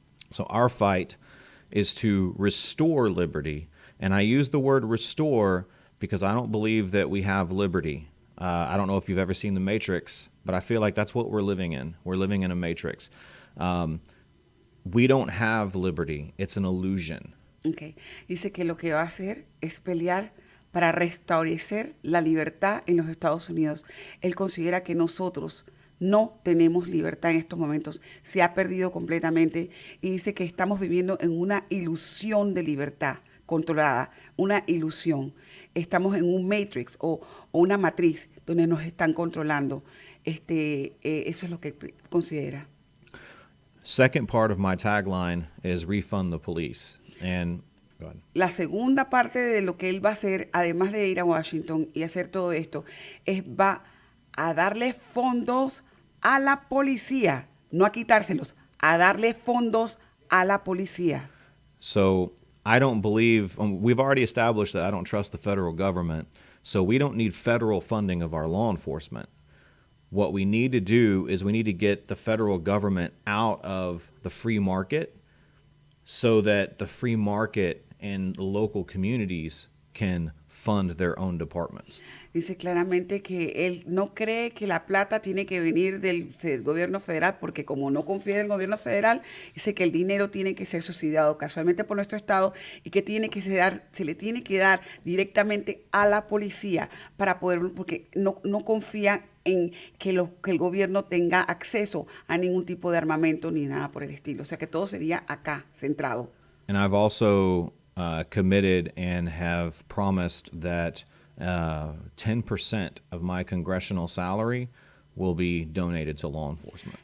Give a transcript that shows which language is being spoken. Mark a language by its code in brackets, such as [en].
[en] So our fight is to restore liberty. And I use the word restore because I don't believe that we have liberty. I don't know if you've ever seen The Matrix, but I feel like that's what we're living in. We're living in a matrix. We don't have liberty. It's an illusion. Okay. [es] Dice que lo que va a hacer es pelear para restablecer la libertad en los Estados Unidos. Él considera que nosotros no tenemos libertad en estos momentos. Se ha perdido completamente y dice que estamos viviendo en una ilusión de libertad controlada, una ilusión. Estamos en un matrix o una matriz donde nos están controlando. Eso es lo que considera. [en] Second part of my tagline is refund the police. And go ahead. [es] La segunda parte de lo que él va a hacer, además de ir a Washington y hacer todo esto, va a darle fondos a la policía, no a quitárselos, a darle fondos a la policía. [en] So I don't believe, we've already established that I don't trust the federal government, so we don't need federal funding of our law enforcement. What we need to do is we need to get the federal government out of the free market so that the free market and the local communities can fund their own departments. [es] Dice claramente que él no cree que la plata tiene que venir del gobierno federal, porque como no confía en el gobierno federal, dice que el dinero tiene que ser subsidiado casualmente por nuestro estado y que se le tiene que dar directamente a la policía para poder, porque no confía en que el gobierno tenga acceso a ningún tipo de armamento ni nada por el estilo. O sea que todo sería acá, centrado. [en] And I've also committed and have promised that 10% of my congressional salary will be donated to law enforcement.